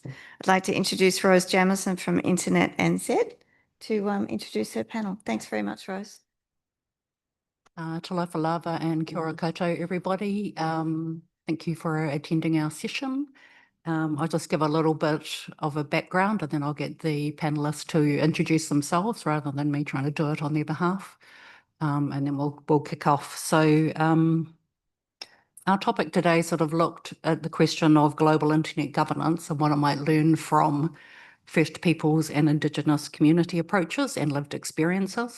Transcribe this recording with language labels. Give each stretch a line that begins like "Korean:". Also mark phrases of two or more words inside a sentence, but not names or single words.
English: I'd like to introduce Rose Jamieson from Internet NZ to introduce her panel. Thanks very much, Rose.
Samoan: Talofa lava
Māori: and kia ora koutou,
English: everybody. Thank you for attending our session. I'll just give a little bit of a background and then I'll get the panelists to introduce themselves rather than me trying to do it on their behalf. And then we'll kick off. So our topic today sort of looked at the question of global internet governance and what it might learn from First Peoples and Indigenous community approaches and lived experiences.